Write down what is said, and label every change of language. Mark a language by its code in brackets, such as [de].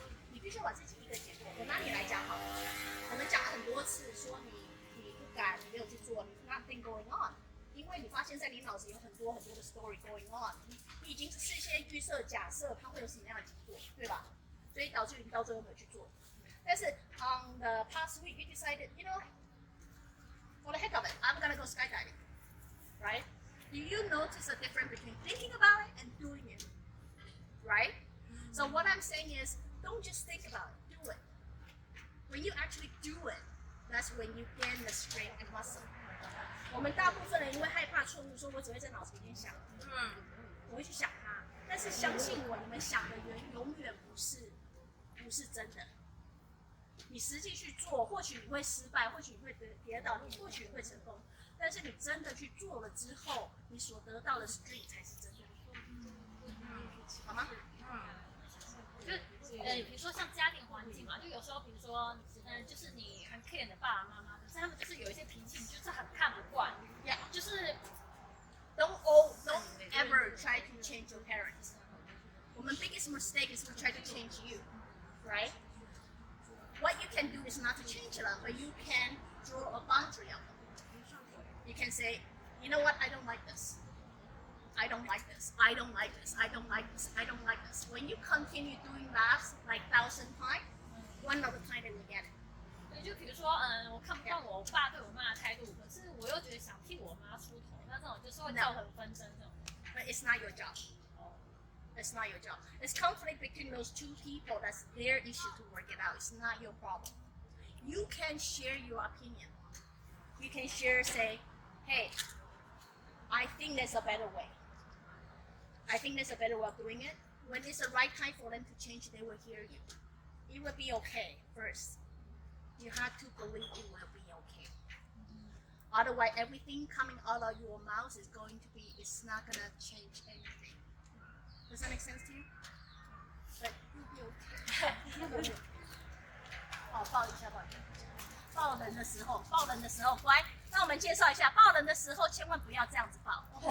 [zh] 你必须把自己一个结果。我拿你来讲好了，我们讲很多次说你不敢，你没有去做，你 [en] nothing going on。 [zh] 因为你发现在你脑子有很多的 [en] story going on， [zh] 你已经事先预设假设它会有什么样的结果，对吧？所以导致你到最后没有去做。但是 [en] on the past week you decided, you know, for the heck of it, I'm gonna go skydiving, right? Do you notice a difference between thinking about it and doing it, right? So what I'm saying is, don't just think about it, do it. When you actually do it, that's when you gain the strength and muscle. [zh] 我们大部分人因为害怕错误，说我只会在脑子里面想，我会去想它。但是相信我，你们想的永远不是真的。你实际去做，或许你会失败，或许你会跌倒，或许你会成功。但是你真的去做了之后，你所得到的 strength 才是真的。好吗？就是比如说像家庭环境嘛，就有时候比如说就是你很 care 你的爸爸妈妈，可是他们就是有一些脾气，你就是很看不惯，就是 [en] don't ever try to change your parents. [zh] 我们 [en] biggest mistake is we try to change you, right? What you can do is not to change them, but you can draw a boundary of them. You can say, you know what, I don't like this. I don't like this. I don't like this. I don't like this. I don't like this. When you continue doing that like 1,000 times, one of the time they will get it. [zh] 对，就比如说，我看不惯我爸对我妈的态度，可是我又觉得想替我妈出头，那这种就是会造成纷争这种。 [en] But it's not your job. It's not your job. It's conflict between those two people. That's their issue to work it out. It's not your problem. You can share your opinion. You can share, say, hey, I think there's a better way. I think there's a better way of doing it. When it's the right time for them to change, they will hear you. It will be okay first. You have to believe it will be okay. Otherwise, everything coming out of your mouth is going to be, it's not going to change anything. Does that make sense to you? But you'll be okay. [zh] 抱一下。抱人的时候，乖，那我们介绍一下，抱人的时候千万不要这样子抱。